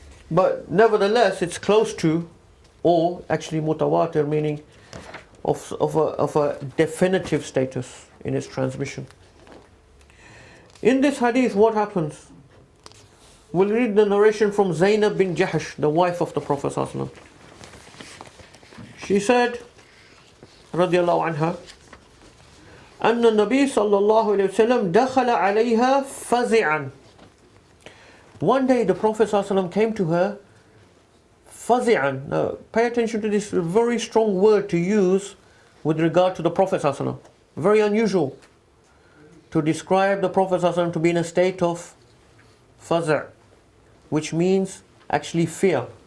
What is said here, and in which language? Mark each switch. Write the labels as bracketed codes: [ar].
[en] But nevertheless, it's close to, or actually mutawatir, meaning of a definitive status in its transmission. In this hadith, what happens? We'll read the narration from Zainab bin Jahsh, the wife of the Prophet ﷺ. She said, [ar] radiyallahu anha, أن النبي صلى الله عليه وسلم دخل عليها فزعا. [en] One day the Prophet ﷺ came to her fazi'an. Now pay attention to this very strong word to use with regard to the Prophet ﷺ. Very unusual to describe the Prophet ﷺ to be in a state of faza', which means actually fear.